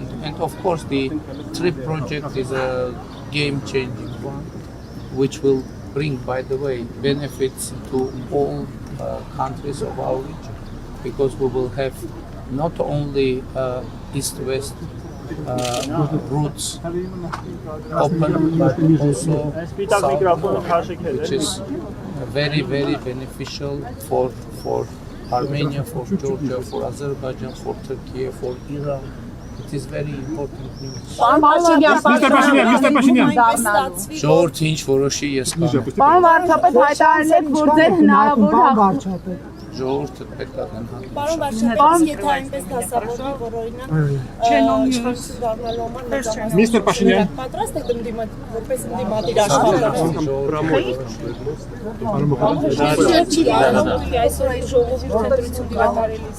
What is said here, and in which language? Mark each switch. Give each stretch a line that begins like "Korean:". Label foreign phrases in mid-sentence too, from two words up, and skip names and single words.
English: And of course, the TRIP project is a game-changing one, which will bring, by the way, benefits to all countries of our region, because we will have not only east-west routes open, but also south, which is very, very beneficial for Armenia, for Georgia, for Azerbaijan, for Turkey, for Iran. It is very important news. Mr. Pashinyan.
Armenian: Ժողովրդի ինչ որոշի ես կանեմ։ Պարոն վարչապետ, հայտարարել որ ձեր հնարավոր Ժողովուրդը պետք է գնա։ Պարոն վարչապետ, եթե այնպես դասավորվի, որ օրինակ
English: Mr. Pashinyan.
Armenian: պատրաստ եք որպես ընդդիմադիր աշխատող։ Այսօր այս ժողովի ընտրություն կատարելիս։